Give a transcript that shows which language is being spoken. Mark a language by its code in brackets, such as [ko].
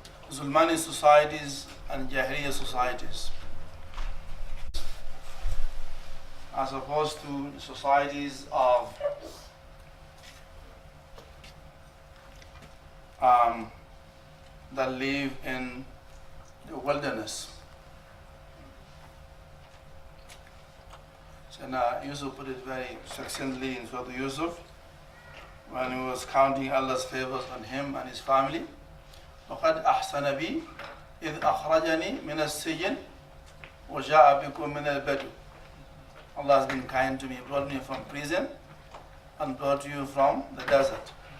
[en] Zulmani societies and Jahiliyyah societies, as opposed to the societies of that live in the wilderness. So now Yusuf put it very succinctly in Surah Yusuf when he was counting Allah's favors on him and his family. [ar] لقد أحسن بي إذ أخرجني من السجن وجاء بكم من البدو. [en] Allah has been kind to me, brought me from prison and brought you from the desert.